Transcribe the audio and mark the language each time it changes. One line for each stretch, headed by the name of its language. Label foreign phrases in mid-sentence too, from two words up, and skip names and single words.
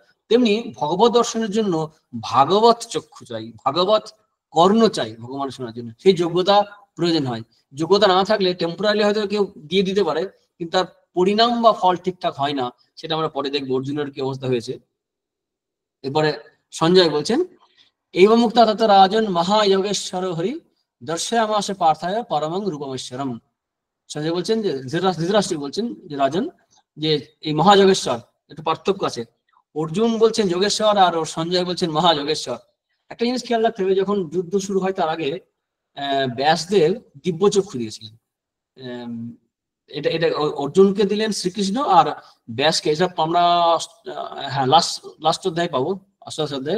Bangla: তেমনি ভগবত দর্শনের জন্য ভাগবত চক্ষু চাই, ভাগবত কর্ণ চাই ভগবান শোনার জন্য। সেই যোগ্যতা প্রয়োজন হয়। যোগ্যতা না থাকলে টেম্পোরারি হয়তো কেউ দিয়ে দিতে পারে, কিন্তু তার পরিণাম বা ফল ঠিকঠাক হয় না। সেটা আমরা পরে দেখবো অর্জুনের কি অবস্থা হয়েছে। এরপরে সঞ্জয় বলছেন,
Sanskrit: एवं मुक्ता तत् राजन महायोगेश्वर हरि दर्शयामास पार्थाय परमं रूपमेश्वरम।
Bangla: সঞ্জয় বলছেন যে ধৃতরাষ্ট্র বলছেন যে রাজন যে এই মহাযোগেশ্বর একটু পার্থক্য আছে। অর্জুন বলছেন যোগেশ্বর আর সঞ্জয় বলছেন মহাযোগেশ্বর। একটা জিনিস খেয়াল রাখতে হবে, যখন যুদ্ধ শুরু হয় তার আগে ব্যাসদেব দিব্যচক্ষু দিয়েছিলেন। এটা এটা অর্জুনকে দিলেন শ্রীকৃষ্ণ আর ব্যাসকে, এসব আমরা হ্যাঁ লাস্ট অধ্যায় পাবো, অষ্টাদশ অধ্যায়।